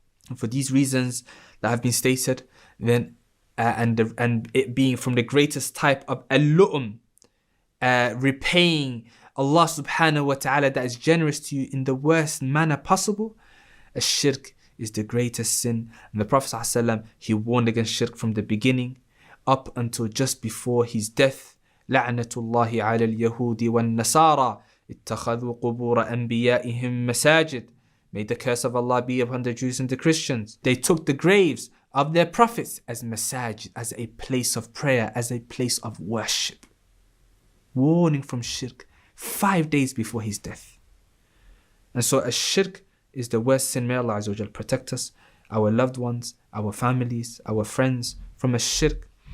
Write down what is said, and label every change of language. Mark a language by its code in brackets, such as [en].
[en] And for these reasons that have been stated, then and it being from the greatest type of al-lu'um, repaying Allah subhanahu wa ta'ala that is generous to you in the worst manner possible, a shirk is the greatest sin. And the Prophet ﷺ, he warned against shirk from the beginning up until just before his death. [ar] لعنة الله على اليهود والنصارى اتخذوا قبور أنبيائهم مساجد. [en] May the curse of Allah be upon the Jews and the Christians. They took the graves of their prophets as masajid, as a place of prayer, as a place of worship. Warning from shirk 5 days before his death. And so a shirk is the worst sin. May Allah Azza wa Jal protect us, our loved ones, our families, our friends from a shirk.